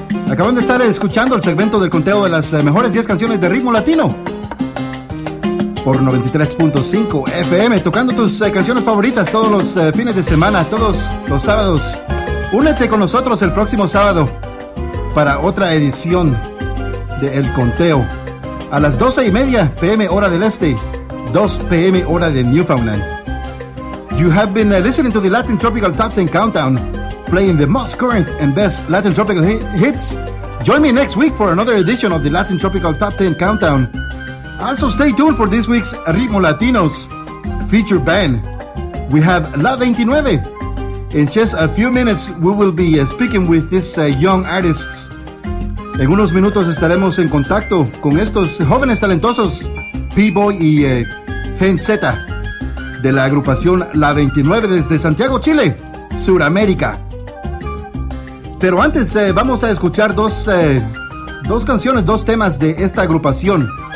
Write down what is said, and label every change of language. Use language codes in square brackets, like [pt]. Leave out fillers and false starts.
[es] Acaban de estar escuchando el segmento del conteo de las mejores 10 canciones de Ritmo Latino por 93.5 FM, tocando tus canciones favoritas todos los fines de semana, todos los sábados. Únete con nosotros el próximo sábado para otra edición de El Conteo a las 12:30 PM hora del Este, 2 p.m. hora de Newfoundland. [en] You have been listening to the Latin Tropical Top 10 Countdown, playing the most current and best Latin Tropical hits. Join me next week for another edition of the Latin Tropical Top 10 Countdown. Also stay tuned for this week's Ritmo Latinos feature band. We have La 29. In just a few minutes, we will be speaking with these young artists. [es] En unos minutos estaremos en contacto con estos jóvenes talentosos, P-Boy y Gen Z, de la agrupación La 29 desde Santiago, Chile, Suramérica. Pero antes vamos a escuchar dos canciones, dos temas de esta agrupación.